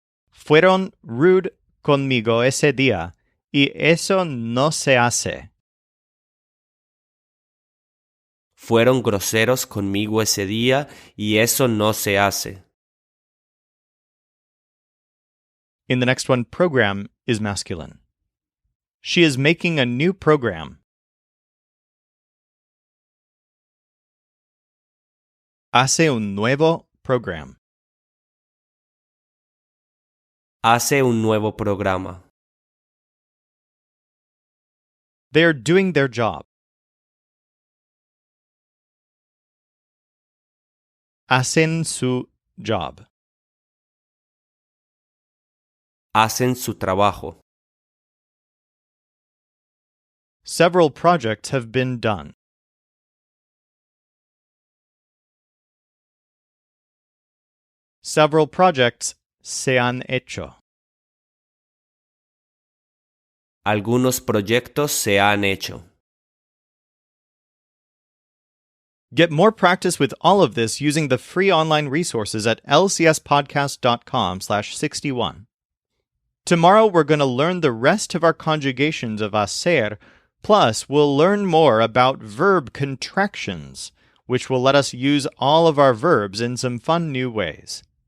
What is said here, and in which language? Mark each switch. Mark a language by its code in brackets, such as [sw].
[es] Fueron rude conmigo ese día, y eso no se hace. Fueron groseros conmigo ese día y eso no se hace. [en] In the next one, program is masculine. She is making a new program. [es] Hace un nuevo program. Hace un nuevo programa. [en] They are doing their job. [es] Hacen su job. Hacen su trabajo. [en] Several projects have been done. Several projects [es] se han hecho. Algunos proyectos se han hecho. [en] Get more practice with all of this using the free online resources at lcspodcast.com/61. Tomorrow we're going to learn the rest of our conjugations of hacer, plus we'll learn more about verb contractions, which will let us use all of our verbs in some fun new ways.